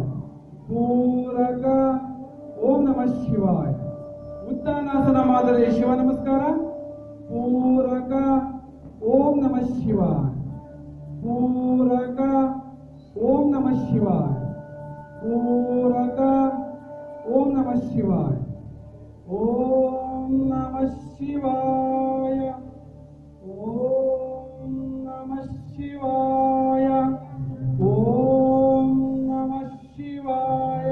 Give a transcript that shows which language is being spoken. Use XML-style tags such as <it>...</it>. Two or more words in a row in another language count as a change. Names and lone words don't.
<sa>ಪೂರಕ. ಓಂ ನಮಃ ಶಿವಾಯ.</sa> <kn>ಉತ್ತಾನಾಸನ ಮಾದರಿ ಶಿವ ನಮಸ್ಕಾರ. ಪೂರಕ.</kn> <sa>ಓಂ ನಮಃ ಶಿವಾಯ. ಪೂರಕ. ಓಂ ನಮಃ ಶಿವಾಯ. ಪೂರಕ. ಓಂ ನಮಃ ಶಿವಾಯ. ಓಂ ನಮಃ ಶಿವಾಯ. ಓಂ ನಮಃ ಶಿವಾಯ. ಓಂ ನಮಃ ಶಿವಾಯ.</sa>